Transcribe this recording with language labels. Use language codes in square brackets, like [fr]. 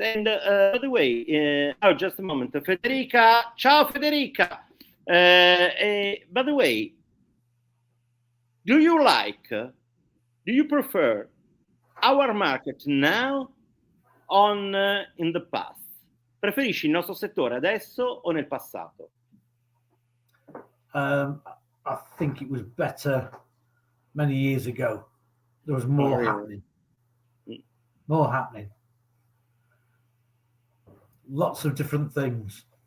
[en] And by the way, oh, just a moment, Federica. Ciao, Federica. By the way, do you prefer our market now on in the past? [it] Preferisci il nostro settore adesso o nel passato? [en] I think it was better many years ago. There was more really? happening. More happening. Lots of different things.